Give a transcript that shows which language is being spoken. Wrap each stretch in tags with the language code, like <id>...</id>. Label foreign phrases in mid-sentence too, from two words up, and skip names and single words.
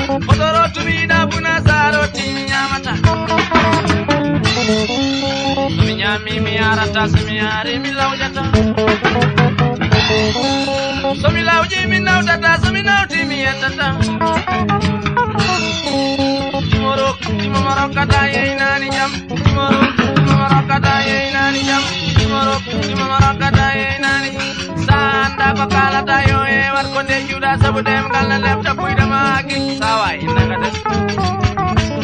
<ff>Oɗo rotumiɗa buna saro timi nyamata. Timi nyam-, Mi, mi yarata, so mi yari, mi lawƴata. So mi lawƴi, mi nawtata, so mi nawti, mi yettata. Timoro, timo maro kata ye nani jam. Timoro, timo maro kata ye nani jam. Timoro, timo maro kata ye nani. Sa anda ko kalata yo e war ko nde juuɗa sabu dem gal na lefta buyda ma ki.</ff> <wo>Sa way, nanga def?</wo>